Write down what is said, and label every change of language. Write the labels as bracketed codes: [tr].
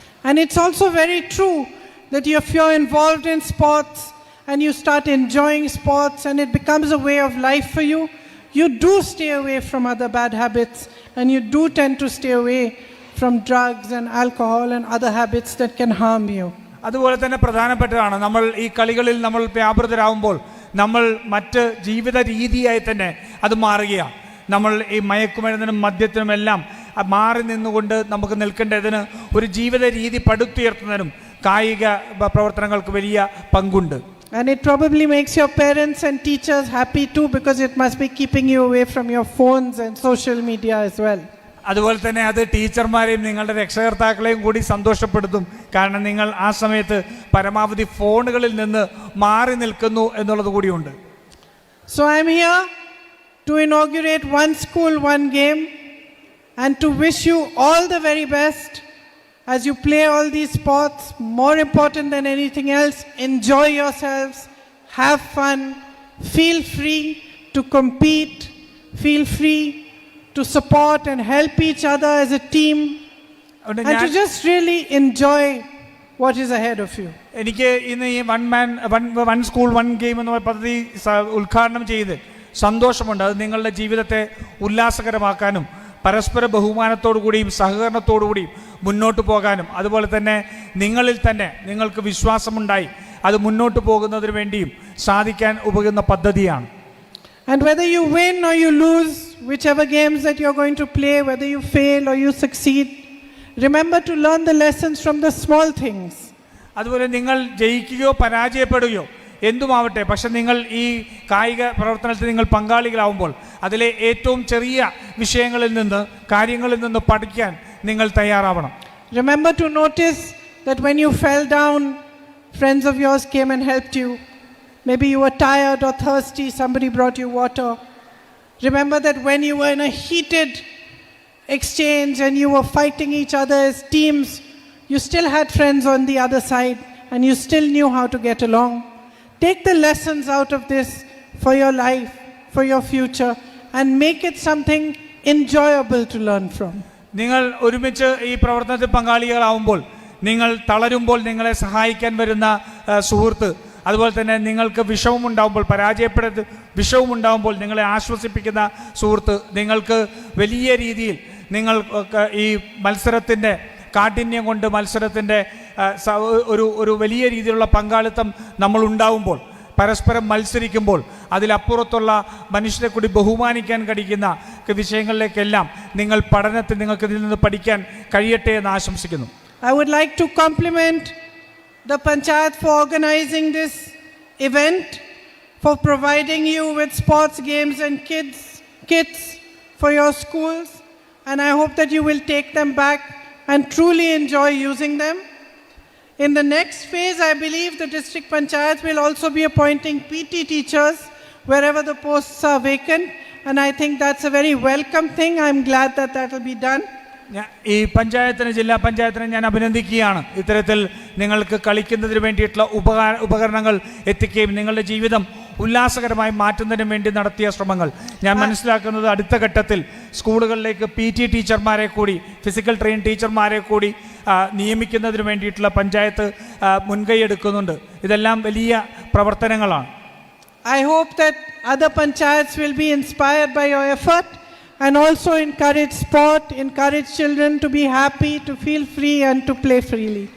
[en] And it's also very true that if you're involved in sports and you start enjoying sports and it becomes a way of life for you, you do stay away from other bad habits and you do tend to stay away from drugs and alcohol and other habits that can harm you. [ml] അതുപോലെ തന്നെ പ്രധാനപ്പെട്ടതാണ് നമ്മൾ ഈ കളികളിൽ നമ്മൾ വ്യാപൃതരാകുമ്പോൾ നമ്മൾ മറ്റ് ജീവിത രീതിയായി തന്നെ അത് മാറുകയാണ്. നമ്മൾ ഈ മയക്കുമരുന്നിനും മദ്യത്തിനും എല്ലാം മാറി നിന്നുകൊണ്ട് നമുക്ക് നിൽക്കേണ്ടതിന് ഒരു ജീവിത രീതി പടുത്തുയർത്തുന്നതിനും കായിക പ്രവർത്തനങ്ങൾക്ക് വലിയ പങ്കുണ്ട്. [en] And it probably makes your parents and teachers happy too, because it must be keeping you away from your phones and social media as well. [ml] അതുപോലെ തന്നെ അത് ടീച്ചർമാരെയും നിങ്ങളുടെ രക്ഷകർത്താക്കളെയും കൂടി സന്തോഷപ്പെടുത്തും. കാരണം നിങ്ങൾ ആ സമയത്ത് പരമാവധി ഫോണുകളിൽ നിന്ന് മാറി നിൽക്കുന്നു എന്നുള്ളത് കൂടിയുണ്ട്. [en] So I'm here to inaugurate one school, one game, and to wish you all the very best as you play all these sports. More important than anything else, enjoy yourselves, have fun, feel free to compete, feel free to support and help each other as a team, and to just really enjoy what is ahead of you. [ml] എനിക്ക് ഇന്ന് ഈ one school one game എന്ന പദ്ധതി ഉദ്ഘാടനം ചെയ്ത് സന്തോഷമുണ്ട്. അത് നിങ്ങളുടെ ജീവിതത്തെ ഉല്ലാസകരമാക്കാനും പരസ്പര ബഹുമാനത്തോടു കൂടിയും സഹകരണത്തോടു കൂടിയും മുന്നോട്ട് പോകാനും അതുപോലെ തന്നെ നിങ്ങളിൽ തന്നെ നിങ്ങൾക്ക് വിശ്വാസമുണ്ടായി അത് മുന്നോട്ട് പോകുന്നതിന് വേണ്ടിയും സാധിക്കാൻ ഉപകുന്ന പദ്ധതിയാണ്. [en] And whether you win or you lose, whichever games that you're going to play, whether you fail or you succeed, remember to learn the lessons from the small things. [ml] അതുപോലെ നിങ്ങൾ ജയിക്കുകയോ പരാജയപ്പെടുകയോ എന്തുമാവട്ടെ, പക്ഷെ നിങ്ങൾ ഈ കായിക പ്രവർത്തനത്തിൽ നിങ്ങൾ പങ്കാളികളാവുമ്പോൾ അതിലെ ഏറ്റവും ചെറിയ വിഷയങ്ങളിൽ നിന്ന് കാര്യങ്ങളിൽ നിന്ന് പഠിക്കാൻ നിങ്ങൾ തയ്യാറാവണം. [en] Remember to notice that when you fell down, friends of yours came and helped you. Maybe you were tired or thirsty, somebody brought you water. Remember that when you were in a heated exchange and you were fighting each other as teams, you still had friends on the other side and you still knew how to get along. Take the lessons out of this for your life, for your future, and make it something enjoyable to learn from. [ml] നിങ്ങൾ ഒരുമിച്ച് ഈ പ്രവർത്തനത്തിൽ പങ്കാളികളാവുമ്പോൾ, നിങ്ങൾ തളരുമ്പോൾ നിങ്ങളെ സഹായിക്കാൻ വരുന്ന സുഹൃത്ത്, അതുപോലെ തന്നെ നിങ്ങൾക്ക് വിഷമമുണ്ടാകുമ്പോൾ വിഷമമുണ്ടാകുമ്പോൾ നിങ്ങളെ ആശ്വസിപ്പിക്കുന്ന സുഹൃത്ത്, നിങ്ങൾക്ക് വലിയ രീതിയിൽ നിങ്ങൾ ഈ മത്സരത്തിൻ്റെ കാഠിന്യം കൊണ്ട് മത്സരത്തിൻ്റെ ഒരു വലിയ രീതിയിലുള്ള പങ്കാളിത്തം നമ്മൾ ഉണ്ടാവുമ്പോൾ, പരസ്പരം മത്സരിക്കുമ്പോൾ അതിലപ്പുറത്തുള്ള മനുഷ്യരെ കൂടി ബഹുമാനിക്കാൻ കഴിയുന്ന വിഷയങ്ങളിലേക്കെല്ലാം നിങ്ങൾ പഠനത്തിൽ നിങ്ങൾക്ക് ഇതിൽ നിന്ന് പഠിക്കാൻ കഴിയട്ടെ എന്ന് ആശംസിക്കുന്നു. [en] I would like to compliment the Panchayat for organizing this event, for providing you with sports games and kits for your schools, and I hope that you will take them back and truly enjoy using them. In the next phase, I believe the district Panchayat will also be appointing PT teachers wherever the posts are vacant, and I think that's a very welcome thing. I'm glad that that will be done. [ml] ഈ ജില്ലാ പഞ്ചായത്തിനെ ഞാൻ അഭിനന്ദിക്കുകയാണ്. ഇത്തരത്തിൽ നിങ്ങൾക്ക് കളിക്കുന്നതിന് വേണ്ടിയിട്ടുള്ള ഉപകരണങ്ങൾ എത്തിക്കുകയും നിങ്ങളുടെ ജീവിതം ഉല്ലാസകരമായി മാറ്റുന്നതിന് വേണ്ടി നടത്തിയ ശ്രമങ്ങൾ ഞാൻ മനസ്സിലാക്കുന്നത് അടുത്ത ഘട്ടത്തിൽ സ്കൂളുകളിലേക്ക് PT ടീച്ചർമാരെ കൂടി, ഫിസിക്കൽ ട്രെയിൻ ടീച്ചർമാരെ കൂടി നിയമിക്കുന്നതിന് വേണ്ടിയിട്ടുള്ള പഞ്ചായത്ത് മുൻകൈ എടുക്കുന്നുണ്ട്. ഇതെല്ലാം വലിയ പ്രവർത്തനങ്ങളാണ്. [en] I hope that other panchayats will be inspired by your effort and also encourage sport, encourage children to be happy, to feel free and to play freely.